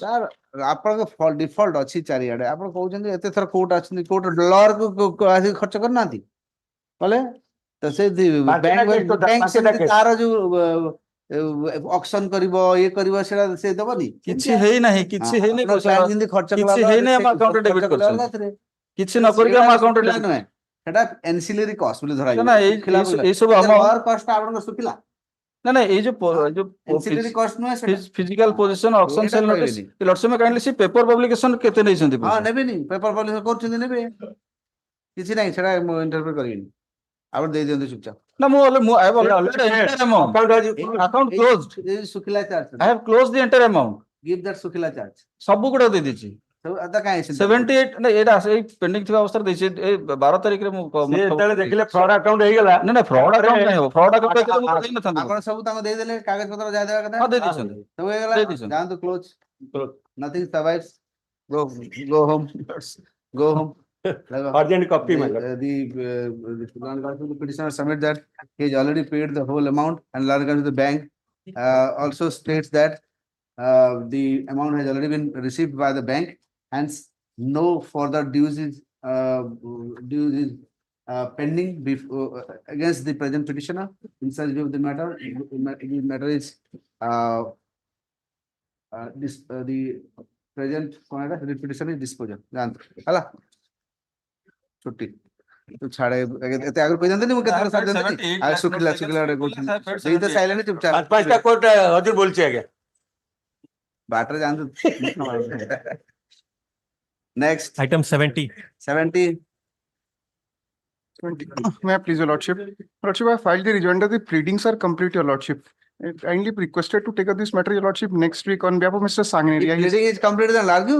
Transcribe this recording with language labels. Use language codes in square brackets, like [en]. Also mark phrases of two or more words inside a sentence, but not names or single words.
[or] ସାର୍ ଆପଣଙ୍କ ଡିଫଲ୍ଟ ଅଛି ଚାରିଆଡେ ଆପଣ କହୁଛନ୍ତି ଏତେ ଥର କୋର୍ଟ ଆସୁଛନ୍ତି କୋର୍ଟ ଡଲରକୁ ଆସିକି ଖର୍ଚ୍ଚ କରିନାହାନ୍ତି କଲେ ତ ସେ ବ୍ୟାଙ୍କ ସେମିତି ତାର ଯୋଉ ଅକ୍ସନ କରିବ ଇଏ କରିବ ସେଟା ସେ ଦବନି କିଛି ହେଇନାହିଁ କିଛି ହେଇନି ଯେମିତି ଖର୍ଚ୍ଚ କିଛି ହେଇନି ଆମ ଆକାଉଣ୍ଟରେ ଡେବିଟ୍ କରିଛନ୍ତି କିଛି ନ କରିକି ଆମ ଆକାଉଣ୍ଟରେ ନୁହେଁ ସେଟା [en] ancillary cost [or] ବୋଲି ଧରାଯିବ ନା ଏଇ ସବୁ ଆମ କଷ୍ଟ ଆପଣଙ୍କ ଶୁଖିଲା ନା ଏଇ ଯୋଉ [en] ancillary cost [or] ନୁହେଁ ସେଟା [en] physical position auction sale notice Lords, may kindly see paper publication [or] କେତେ ନେଇଛନ୍ତି ହଁ ନେବେନି [en] paper publish [or] କରୁଛନ୍ତି ନେବେ କିଛି ନାହିଁ ସେଟା ମୁଁ ଇଣ୍ଟରଫିୟର କରିବିନି ଆପଣ ଦେଇ ଦିଅନ୍ତୁ ଚୁପଚାପ ନା ମୁଁ [en] I have already entire amount account closed [or] ଶୁଖିଲା ଚାର୍ଜ [en] I have closed the entire amount give that [or] ଶୁଖିଲା ଚାର୍ଜ ସବୁ ଗୁଡା ଦେଇ ଦେଇଛି କାହିଁ 78 ନା ଏଇଟା ଏଇ ପେଣ୍ଡିଂ ଥିବା ଅବସ୍ଥାରେ ଦେଇଛି ଏଇ 12 ତାରିଖରେ ମୁଁ ଯେତେବେଳେ ଦେଖିଲେ [en] fraud account [or] ହେଇଗଲା ନା [en] fraud account [or] କାହିଁ ହବ [en] fraud account [or] ହେଇଥିଲେ ମୁଁ ଦେଇ ନଥାନ୍ତି ଆପଣ ସବୁ ତାଙ୍କୁ ଦେଇଦେଲେ କାଗଜ ପତ୍ର ଯାହା ଦେବା କଥା ହଁ ଦେଇ ଦେଇଛନ୍ତି ସବୁ ହେଇଗଲା ଯାଆନ୍ତୁ କ୍ଲୋଜ [en] nothing survives go home go home urgent copy the petitioner submit that he has already paid the whole amount and the bank also states that the amount has already been received by the bank hence no further dues is pending against the present petitioner in such view of the matter the matter is the present petition is disposal [or] ହେଲା ଛୁଟି ଛାଡେ ଏତେ ଆଗରୁ କହିଥାନ୍ତେ ମୁଁ କେତେ ସାର୍ ଦେନ୍ତି ଆଉ ଶୁଖିଲା ଶୁଖିଲା ଦେଇ ତ ସାଇଲେଣି ଚୁପଚାପ ପାଞ୍ଚଟା କୋର୍ଟ ହଜୁର ବୋଲଛି ଆଜ୍ଞା ବାଟରେ ଯାଆନ୍ତୁ next [en] Item 70. 70 May I please, Your Lordship? Lordship, I filed the rejoinder. The pleadings are complete, Your Lordship. I kindly requested to take up this matter, Your Lordship, next week on behalf of Mr. Sanganeria. If pleading is complete, then argue.